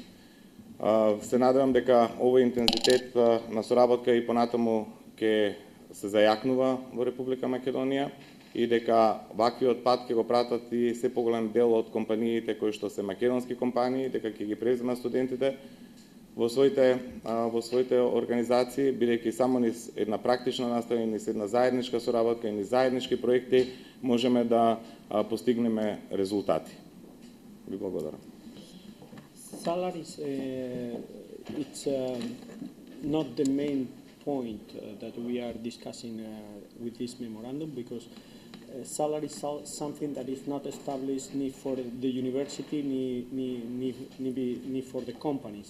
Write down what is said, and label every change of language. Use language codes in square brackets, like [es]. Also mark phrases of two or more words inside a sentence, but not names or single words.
[mk] Се надевам дека овој интензитет на соработка и понатаму ќе се зајакнува во Република Македонија и дека ваквиот пат ќе го пратат и се поголем дел од компаниите кои што се македонски компании, дека ќе ги преземат студентите во своите организации, бидејќи само низ една практична настава и низ една заедничка соработка и низ заеднички проекти можеме да постигнеме резултати. Ви благодарам. [en] Salaries, it's not the main point that we are discussing with this memorandum, because salary is something that is not established ni for the university ni for the companies.